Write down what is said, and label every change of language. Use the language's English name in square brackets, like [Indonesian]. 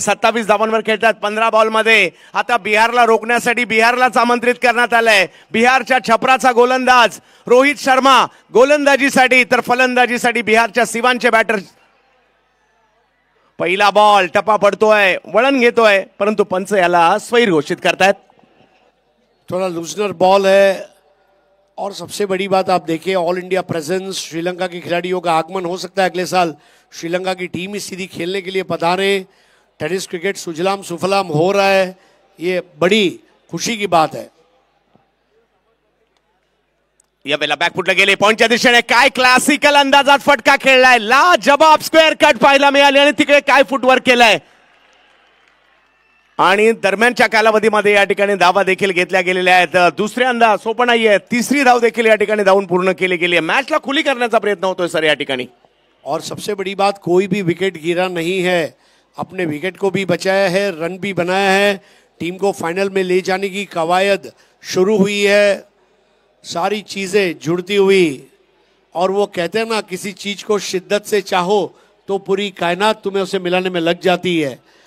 [Marathi] 27 धावांवर खेळतात 15 बॉलमध्ये. आता बिहारला रोखण्यासाठी बिहारलाच आमंत्रित करण्यात आलंय. बिहारच्या छपराचा गोलंदाज रोहित शर्मा गोलंदाजीसाठी, तर फलंदाजीसाठी बिहारच्या सिवानचे बॅटर. पहिला बॉल टप्पा पडतोय, वळण घेतोय, परंतु पंच याला स्वैर घोषित करतायत. [Hindi] थोड़ा लूजनर बॉल है और सबसे बड़ी बात आप देखिए, ऑल इंडिया प्रेजेंस, श्रीलंका के खिलाड़ियों का आगमन हो सकता है अगले साल. श्रीलंका की टीम इस सीधी खेलने के लिए पधारे. टेनिस क्रिकेट सुजलाम सुफलाम हो रहा है, ये बड़ी खुशी की बात है. [Marathi] या वेळेला बॅकफुटला गेले पॉइंटच्या दिशेने. काय क्लासिकल अंदाजात फटका खेळलाय, ला जबाब स्क्वेअर कट पाहायला मिळाली आणि तिकडे काय फुटवर्क केलाय. आणि दरम्यानच्या कालावधीमध्ये या ठिकाणी धावा देखील घेतल्या गेलेल्या आहेत. दुसऱ्यांदा सोपं नाहीये, तिसरी धाव देखील या ठिकाणी धावून पूर्ण केली गेली आहे. मॅचला खुली करण्याचा प्रयत्न होतोय सर या ठिकाणी. [Hindi] और सबसे बड़ी बात, कोई भी विकेट गिरा नहीं है, अपने विकेट को भी बचाया है, रन भी बनाया है. टीम को फाइनल में ले जाने की कवायद शुरू हुई है. सारी चीजें जुड़ती हुई, और वो कहते हैं ना, किसी चीज को शिद्दत से चाहो तो पूरी कायनात तुम्हें उसे मिलाने में लग जाती है.